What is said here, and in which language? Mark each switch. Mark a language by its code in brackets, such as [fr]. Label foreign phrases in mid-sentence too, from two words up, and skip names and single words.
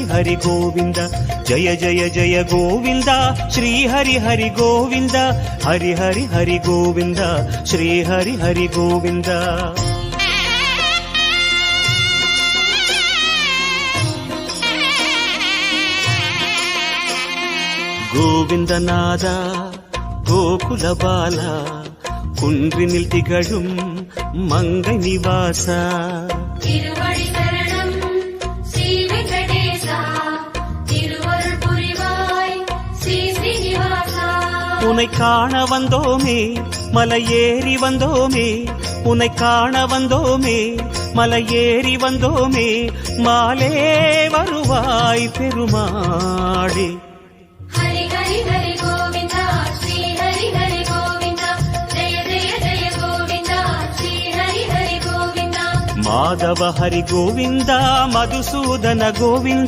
[sa] हरि गोविंद जय जय जय गोविंद श्री हरि हरि गोविंद हरि हरि हरि गोविंद श्री हरि हरि गोविंद गोविंदनाद गोकुल बाला [ta] குன்றினில் திகழும் மங்கை நிவாசா திருவடி சரணம் ஸ்ரீ வெங்கடேசா திருவருள் புரிவாய் ஸ்ரீ ஸ்ரீனிவாசா உன்னை காண வந்தோமே மலை ஏறி வந்தோமே உன்னை காண வந்தோமே மலை ஏறி வந்தோமே மாலே வருவாய் பெருமாளே ஹரி ஹரி ஹரி கோவிந்தா ஸ்ரீ ஹரி ஹரி கோவிந்தா [kn] ಮಾಧವ ಹರಿ ಗೋವಿಂದ ಮಧುಸೂದನ ಗೋವಿಂದ